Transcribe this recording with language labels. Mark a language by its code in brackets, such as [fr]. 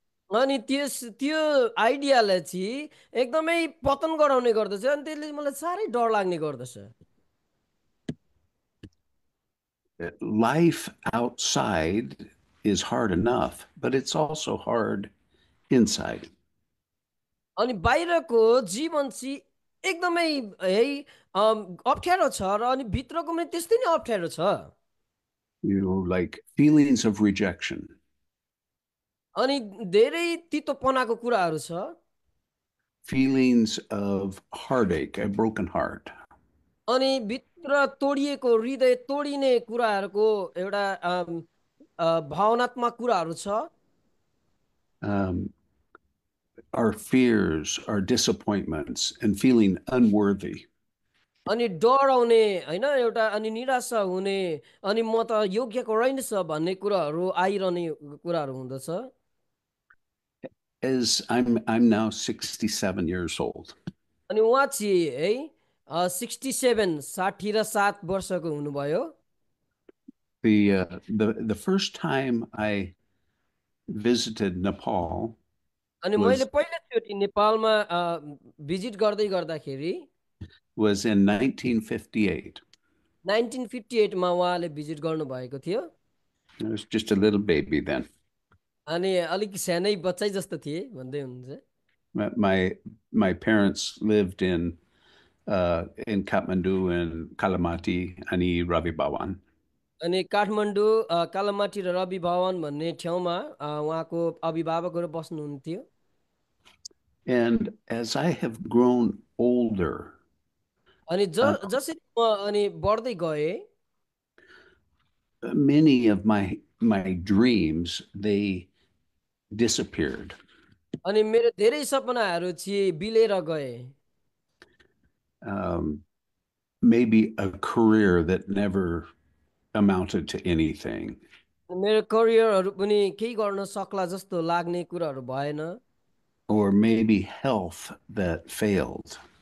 [ne] अनि त्यो आइडियालाई चाहिँ एकदमै पतन गराउने गर्दछ, अनि त्यसले मलाई साह्रै डर लाग्ने गर्दछ। [en] Life outside is hard enough, but it's also hard inside. [ne] अनि बाहिरको जीवन चाहिँ एकदमै है अप्ठ्यारो छ र अनि भित्रको पनि त्यस्तै नै अप्ठ्यारो छ। [en] You know, like feelings of rejection, [ne] अनि धेरै तितोपनाको कुराहरू छ, [en] feelings of heartache, a broken heart, [ne] अनि भित्र तोडिएको हृदय तोडिने कुराहरूको एउटा भावनात्मक कुराहरू छ, [en] um, our fears, our disappointments, and feeling unworthy. [ne] अनि डर आउने होइन एउटा, अनि निराशा हुने, अनि म त योग्यको रहेनछ भन्ने कुराहरू आइरहने कुराहरू हुँदछ। [en] As I'm now 67 years old. [ne] अनि उहाँ चाहिँ है 67 वर्षको हुनुभयो। [en] The first time I visited Nepal [ne] अनि मैले पहिलोचोटि नेपालमा भिजिट गर्दै गर्दाखेरि [en] was in 1958. [ne] 1958 मा उहाँले भिजिट गर्नु भएको थियो। [en] I was just a little baby then. [ne] अनि अलिक सानै बच्चै जस्तो थिए भन्दै हुनुहुन्छ। [en] My parents lived in Kathmandu and Kalamati and Ravi Bhawan. [ne] अनि काठमाडौँ कालामाटी र रवि भवन भन्ने ठाउँमा उहाँको अभिभावकहरू बस्नुहुन्थ्यो। [en] And as I have grown older, [ne] अनि जसरी म अनि बढ्दै गएँ [en] many of my dreams, they disappeared. [ne] अनि मेरो धेरै सपनाहरू चाहिँ बिलेर गए। [en] Maybe a career that never amounted to anything, [ne] मेरो करियरहरू पनि केही गर्न सक्ला जस्तो लाग्ने कुराहरू भएन। [en] or maybe health that failed.